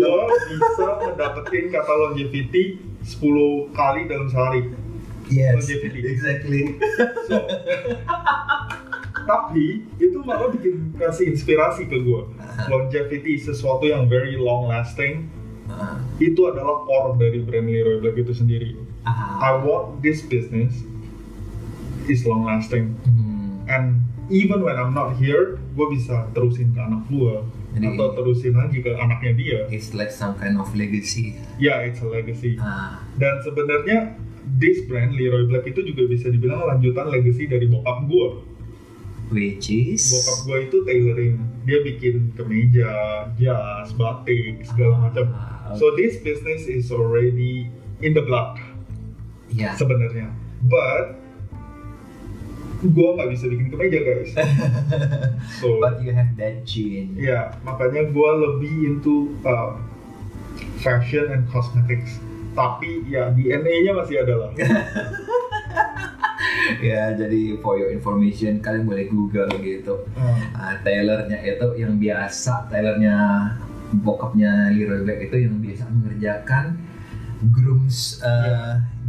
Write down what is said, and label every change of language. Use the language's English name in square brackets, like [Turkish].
[Indonesian] gue bisa mendapetin kata longevity 10 kali dalam sehari. [English] Yes, Longevity. exactly. So, [Indonesian] tapi itu malah bikin kasih inspirasi ke gue. [English] Longevity [Indonesian] sesuatu yang [English] very long lasting. [Indonesian] Itu adalah core dari brand Leroy Black itu sendiri. [English] I want this business is long lasting. And even when I'm not here, [Indonesian] gue bisa terusin ke anak gue atau terusin lagi ke anaknya dia. [English] It's like some kind of legacy. Yeah, it's a legacy. [Indonesian] Dan sebenarnya [English] this brand [Indonesian] Leroy Black itu juga bisa dibilang lanjutan legacy dari bokap gue. [English] Which is? [Indonesian] Bokap gue itu tailoring, dia bikin kemeja, jas, batik, segala macam. [English] So this business is already in the blood. Yeah. [Indonesian] Sebenarnya. [English] But [Indonesian] gue nggak bisa bikin kemeja guys. [English] So, but you have that gene. [Indonesian] Ya, makanya gue lebih [English] into fashion and cosmetics. [Indonesian] Tapi ya DNA-nya masih ada lah. Ya, jadi [English] for your information [Indonesian] kalian boleh Google gitu. Tailornya itu yang biasa, tailornya bokapnya Leroy Black itu yang biasa mengerjakan grooms ya.